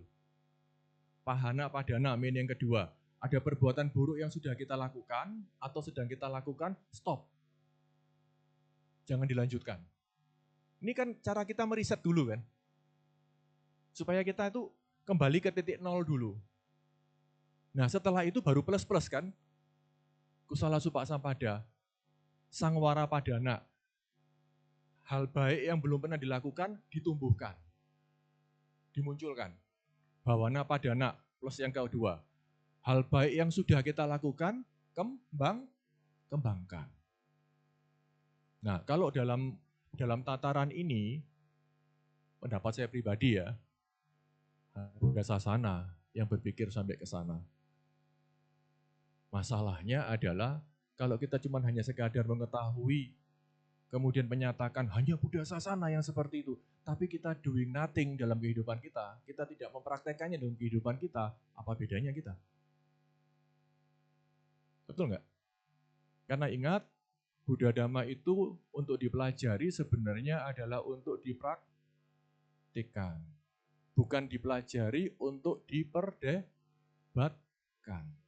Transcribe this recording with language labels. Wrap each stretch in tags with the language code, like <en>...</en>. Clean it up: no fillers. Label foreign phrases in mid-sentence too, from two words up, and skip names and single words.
<pi>Pahana padana,</pi> <id>min yang kedua, ada perbuatan buruk yang sudah kita lakukan atau sedang kita lakukan, stop. Jangan dilanjutkan. Ini kan cara kita meriset dulu kan. Supaya kita itu kembali ke titik nol dulu. Nah setelah itu baru plus kan.</id> <pi>Kusala supa sampada, sangwara padana.</pi> <id>Hal baik yang belum pernah dilakukan ditumbuhkan. Dimunculkan.</id> <pi>Bawana padana</pi> <id>plus yang kedua. Hal baik yang sudah kita lakukan kembangkan. Nah, kalau dalam tataran ini pendapat saya pribadi ya, Buddha Sasana yang berpikir sampai ke sana. Masalahnya adalah kalau kita cuma hanya sekadar mengetahui, kemudian menyatakan hanya Buddha Sasana yang seperti itu, tapi kita</id> <en>doing nothing</en> <id>dalam kehidupan kita tidak mempraktekannya dalam kehidupan kita, apa bedanya kita? Betul nggak? Karena ingat, Buddha Dhamma itu untuk dipelajari sebenarnya adalah untuk dipraktikkan. Bukan dipelajari untuk diperdebatkan.</id>